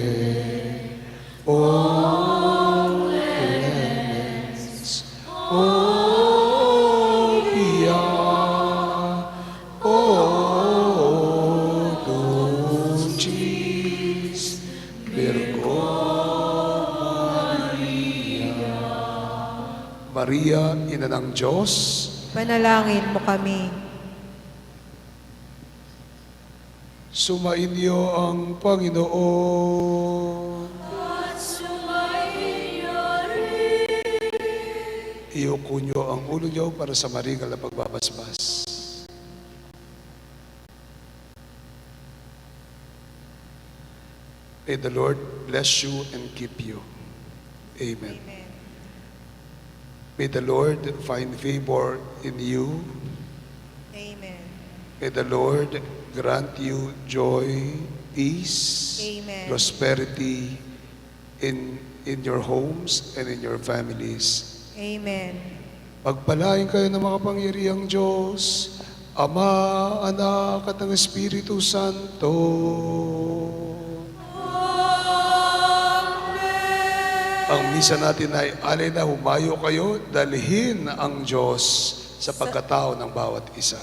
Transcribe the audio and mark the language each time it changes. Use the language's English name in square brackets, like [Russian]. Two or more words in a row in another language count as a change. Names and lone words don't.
[Latin] O clemens, o pia, o dulcis, Virgo Maria, [Filipino] ina ng Diyos, Panalangin mo kami. sumainyo ang Panginoon. At sumainyo rin. Iyuko nyo ang ulo nyo para sa marigal na pagbabasbas. [English] May the Lord bless you and keep you. Amen. May the Lord find favor in you. Amen. May the Lord grant you joy, peace, Amen. prosperity in your homes and in your families. Amen. [Filipino] Pagpalain kayo ng makapangyarihang Diyos, Ama, Anak at ng Espiritu Santo. Ang misa natin ay alay na humayo kayo, dalhin ang Diyos sa pagkatao ng bawat isa.